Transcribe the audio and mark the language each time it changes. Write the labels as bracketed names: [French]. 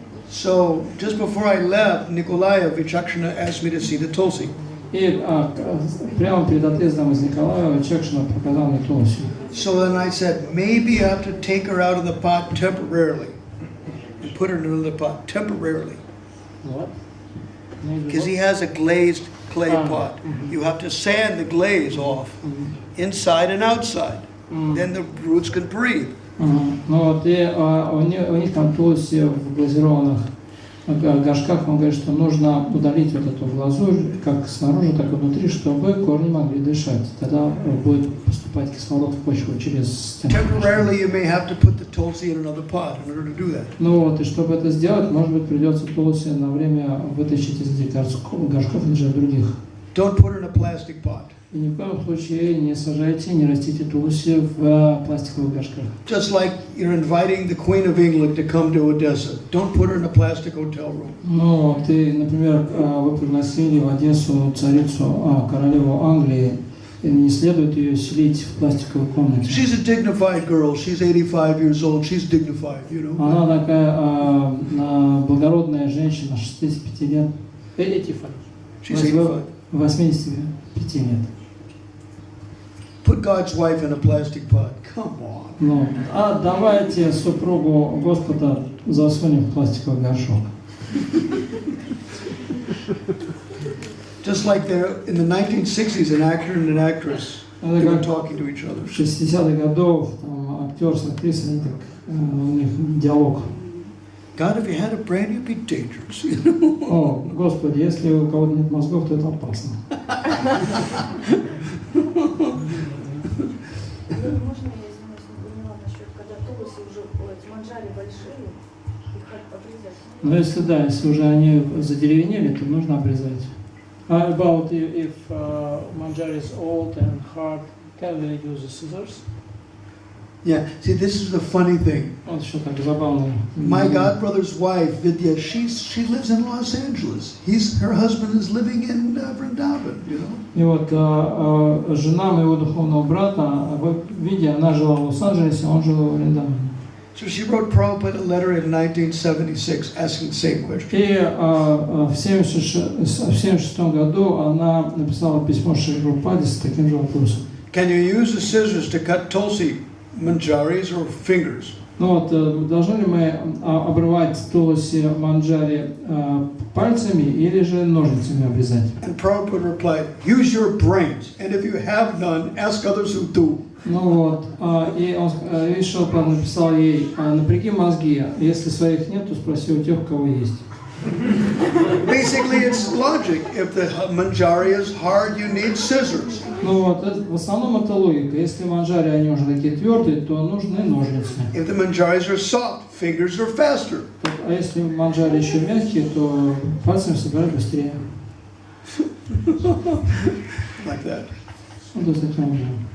[English] So, just before I left, Nikolaya Vichakshana asked me to see the tulsi. [Russian] И прямо перед отъездом из Николаева Чекшина показал мне тулси. [English] So then I said, maybe I have to take her out of the pot temporarily and put her in another pot temporarily. [Russian] Вот. [English] Because he has a glazed clay pot. You have to sand the glaze off, inside and outside. Then the roots can breathe. [Russian] Ну вот, и у них там тулси в глазированных горшках, он говорит, что нужно удалить вот эту глазурь, как снаружи, так и внутри, чтобы корни могли дышать. Тогда будет поступать кислород в почву через стенку. [English] Temporarily, you may have to put the tulsi in another pot in order to do that. [Russian] Ну вот, и чтобы это сделать, может быть, придется тулси на время вытащить из этих горшков или же других. [English] Don't put her in a plastic pot. [Russian] И ни в коем случае не сажайте, не растите тулси в пластиковых горшках. [English] Just like you're inviting the Queen of England to come to Odessa. Don't put her in a plastic hotel room. [Russian] Ну, ты, например, вы пригласили в Одессу царицу, королеву Англии, и не следует ее селить в пластиковой комнате. [English] She's a dignified girl. She's 85 years old. She's dignified, you know. [Russian] Она такая благородная женщина, 65 лет. [English] 85. She's 85. [Russian] 85 лет. [English] Put God's wife in a plastic pot. Come on. [Russian] Ну, а давайте супругу Господа засунем в пластиковый горшок. [English] Just like in the 1960s, an actor and an actress, they were talking to each other. [Russian] В 60-х годов там актер с актрисой, у них диалог. [English] God, if you had a brain, you'd be dangerous. [Russian] О, Господи, если у кого-то нет мозгов, то это опасно. Можно я извиняюсь, не поняла насчет, когда тулуси уже манджари большие, их обрезать? Но если да, если уже они задеревенели, то нужно обрезать. [English] About if manjari is old and hard, can we use the scissors? Yeah, see, this is the funny thing. [Russian] Вот еще так забавно. [English] My godbrother's wife, Vidya, she lives in Los Angeles. Her husband is living in Vrindavan, you know. [Russian] И вот жена моего духовного брата, Видя, она жила в Лос-Анджелесе, он жил в Вриндаване. [English] So she wrote Prabhupada a letter in 1976 asking the same question. [Russian] И в 1976 году она написала письмо Шри Прабхупаде с таким же вопросом. [English] Can you use the scissors to cut tulsi manjaris or fingers? [Russian] Ну вот, должны ли мы обрывать туласи манджари пальцами или же ножницами обрезать? [English] And Prabhupada replied, use your brains, and if you have none, ask others who do. [Russian] Ну вот, и он, Шрила Прабхупада написал ей, напряги мозги, если своих нет, то спроси у тех, у кого есть. [English] Basically, it's logic. If the manjari is hard, you need scissors. [Russian] Ну вот, в основном это логика. Если манджари, они уже такие твердые, то нужны ножницы. [English] If the manjaris are soft, fingers are faster. [Russian] А если манджари еще мягкие, то пальцами собирать быстрее. [English] Like that. [Russian] Ну, то есть таким образом.